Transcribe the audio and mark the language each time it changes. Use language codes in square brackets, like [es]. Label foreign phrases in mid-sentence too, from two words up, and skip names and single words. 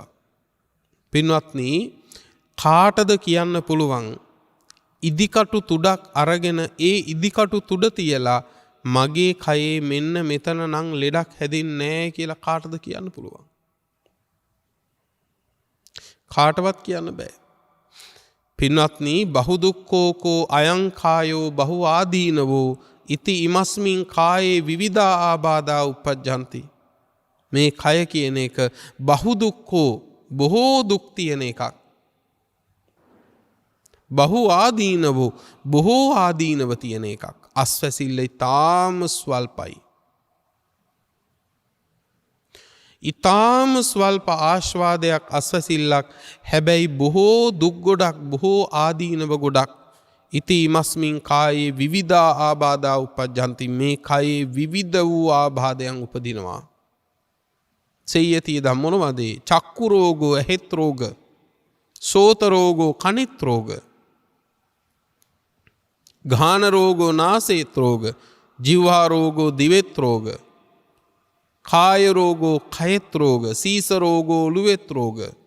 [si] පින්වත්නි, කාටද කියන්න පුළුවන් ඉදිකටු තුඩක් අරගෙන ඒ ඉදිකටු තුඩ තියලා මගේ කයේ මෙන්න මෙතන නම් ලෙඩක් හැදින්නේ නැහැ කියලා කාටද කියන්න පුළුවන්? කාටවත් කියන්න බෑ. [pi] පින්වත්නි, බහු දුක්ඛෝකෝ අයං කායෝ බහු ආදීනවෝ ඉති ඉමස්මින් කායේ විවිධා ආබාධා උපජ්ජಂತಿ. [si] මේ කය කියන එක [pi] බහු දුක්ඛෝ [si] බොහෝ දුක් තියෙන එකක්. [pi] බහු ආදීනවෝ [si] බොහෝ ආදීනව තියෙන එකක්. අස්වැසිල්ල ඊටාම ස්වල්පයි. ඊටාම ස්වල්ප ආස්වාදයක් අස්වැසිල්ලක්. හැබැයි බොහෝ දුක් ගොඩක්, බොහෝ ආදීනව ගොඩක්. [pi] ඉති ඉමස්මින් කායේ විවිධා ආබාධා උපජ්ජಂತಿ. [si] මේ කයේ විවිධ වූ ආබාධයන් උපදිනවා. [pi] සෙය්‍යති ධම්මොනවද? චක්කු රෝගෝ [si] ඇහෙත් රෝග, [pi] සෝත රෝගෝ [si] කනිත් රෝග, [pi] ගාන රෝගෝ [si] නාසේත් රෝග, [pi] ජීවහා රෝගෝ [si] දිවෙත් රෝග, [pi] කාය රෝගෝ [si] කයෙත් රෝග, [pi] සීස රෝගෝ [si] ඔළුවෙත් රෝග,